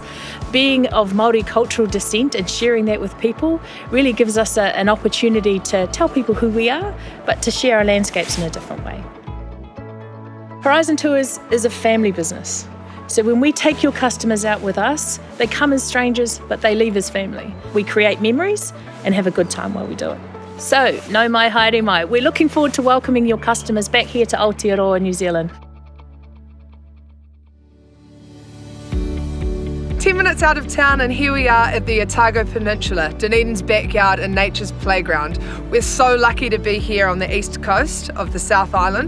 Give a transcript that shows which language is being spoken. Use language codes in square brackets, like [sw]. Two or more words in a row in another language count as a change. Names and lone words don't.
[en] Being of Māori cultural descent and sharing that with people really gives us an opportunity to tell people who we are, but to share our landscapes in a different way. Horizon Tours is a family business. So when we take your customers out with us, they come as strangers, but they leave as family. We create memories and have a good time while we do it. [mi] So, no mai haere mai. [en] We're looking forward to welcoming your customers back here to Aotearoa, New Zealand. 10 minutes out of town and here we are at the Otago Peninsula, Dunedin's backyard and nature's playground. We're so lucky to be here on the east coast of the South Island.